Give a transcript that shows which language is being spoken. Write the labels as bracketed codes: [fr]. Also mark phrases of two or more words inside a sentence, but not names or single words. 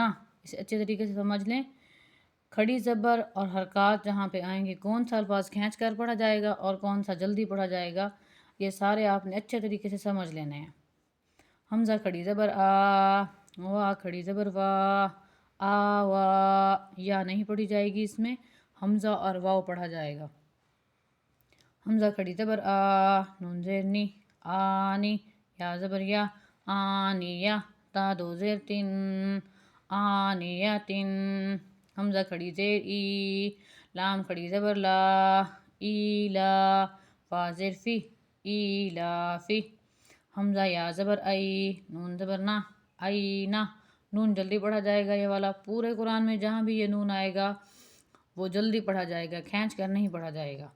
[ur] اسے اچھے طریقے سے سمجھ لیں. کھڑی زبر اور حرکات جہاں پہ آئیں گے، کون سا الفاظ کھینچ کر پڑھا جائے گا اور کون سا جلدی پڑھا جائے گا، یہ سارے آپ نے اچھے طریقے سے سمجھ لینے ہیں. حمزہ کھڑی زبر آ، وا کھڑی زبر وا، آ وا. یا نہیں پڑھی جائے گی، اس میں حمزہ اور واو پڑھا جائے گا. حمزہ کھڑی زبر آ، نون زیر نی، آنی. یا زبر یا، آنیہ. تا دو زیر تن، آنیتن. حمزہ کھڑی زیر ای، لام کھڑی زبر لا، ایلا. فا زیر فی، ایلافی. حمزہ یا زبر ای، نون زبر نا، اینا. نون جلدی پڑھا جائے گا. یہ والا پورے قرآن میں جہاں بھی یہ نون آئے گا وہ جلدی پڑھا جائے گا، کھینچ کر نہیں پڑھا جائے گا.